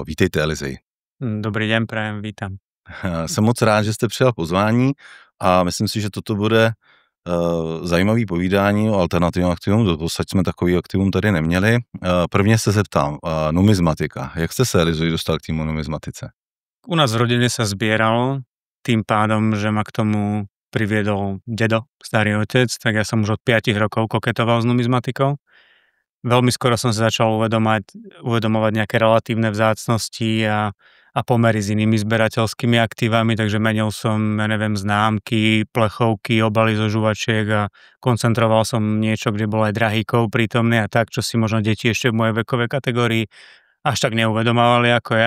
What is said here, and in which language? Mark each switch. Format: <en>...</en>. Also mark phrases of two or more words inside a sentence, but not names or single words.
<cs>Vítejte, Elizej. Dobrý den, prajem, vítám. Jsem moc rád, že jste přijal pozvání a myslím si, že toto bude zajímavý povídání o alternativním aktivum. Doposud jsme takový aktivum tady neměli. Prvně se zeptám, numismatika. Jak jste se, Elizo, dostal k týmu numismatice?</cs> <sk>U nás v rodine sa zbieralo, tým pádom, že ma k tomu priviedol dedo, starý otec, tak ja som už od 5 rokov koketoval s numizmatikou. Veľmi skoro som sa začal uvedomovať nejaké relatívne vzácnosti a pomery s inými zberateľskými aktívami, takže menil som, známky, plechovky, obaly zo žuvačiek a koncentroval som niečo, kde bol aj drahýkov prítomný a tak, čo si možno deti ešte v mojej vekovej kategórii až tak neuvedomovali ako ja.</sk>